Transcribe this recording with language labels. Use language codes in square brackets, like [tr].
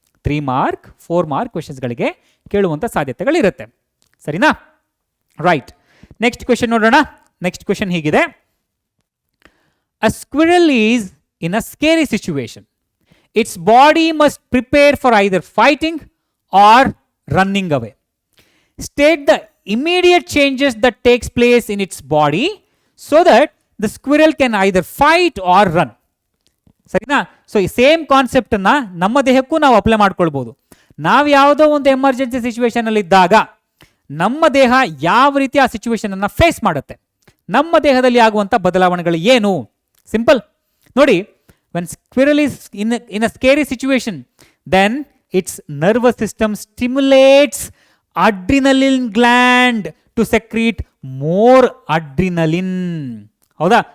[kn] 3 mark 4 mark ಕ್ವೆಶನ್ಸ್ಗಳಿಗೆ ಕೇಳುವಂತ ಸಾಧ್ಯತೆಗಳಿರುತ್ತೆ, ಸರಿನಾ? Right, next question ನೋಡೋಣ. Next question ಹೀಗಿದೆ: [en] A squirrel is in a scary situation. Its body must prepare for either fighting or running away. State the immediate changes that takes place in its body so that the squirrel can either fight or run. [kn] ಸರಿನಾ? So ಈ same concept ಅನ್ನ ನಮ್ಮ ದೇಹಕ್ಕೂ ನಾವು apply ಮಾಡ್ಕೊಳ್ಬಹುದು. ನಾವು ಯಾವುದೋ ಒಂದು emergency situation ಅಲ್ಲಿ ಇದ್ದಾಗ ನಮ್ಮ ದೇಹ ಯಾವ ರೀತಿ ಆ ಸಿಚುವೇಶನ್ ಅನ್ನ ಫೇಸ್ ಮಾಡುತ್ತೆ, ನಮ್ಮ ದೇಹದಲ್ಲಿ ಆಗುವಂತ ಬದಲಾವಣೆಗಳು ಏನು? ಸಿಂಪಲ್ ನೋಡಿ, [en] when squirrel is in a scary situation, then its nervous system stimulates adrenaline gland to secrete more adrenaline. ಹೌದಾ?